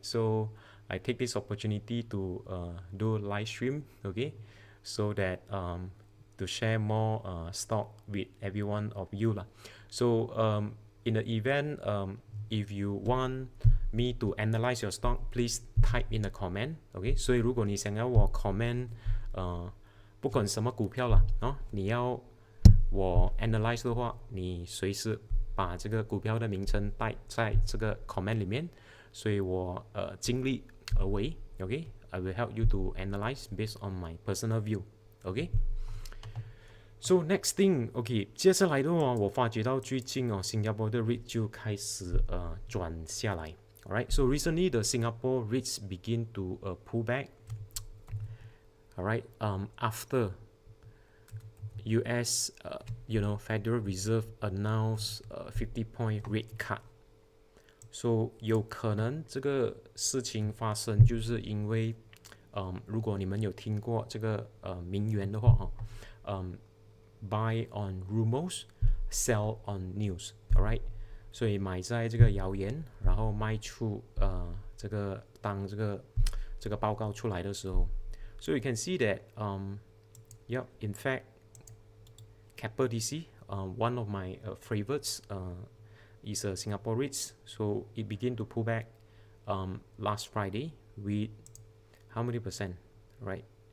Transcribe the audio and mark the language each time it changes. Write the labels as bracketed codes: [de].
[en] So I take this opportunity to do live stream, okay, so that to share more stock with every one of you lah. So in the event if you want me to analyze your stock, please type in the comment, okay. [zh] 所以如果你想要我 comment 不管什么股票啦你要我 analyze 的话，你随时把这个股票的名称带在这个 comment 里面，所以我尽力而为 okay. [en] I will help you to analyze based on my personal view, okay. So next thing, okay, [zh] 接下来的话我发觉到最近新加坡的 REIT 就开始转下来 alright. [en] So recently the Singapore REITs begin to pull back, alright, after US Federal Reserve announced 50-point rate cut. [zh] So 有可能这个事情发生就是因为如果你们有听过这个名言的话 [en] buy on rumors, sell on news, [zh] alright. 所以买在这个谣言，然后卖出这个当这个报告出来的时候。 [en] So you can see that in fact Keppel DC, one of my favorites is Singapore REITs. So it began to pull back last Friday with how many percent, right?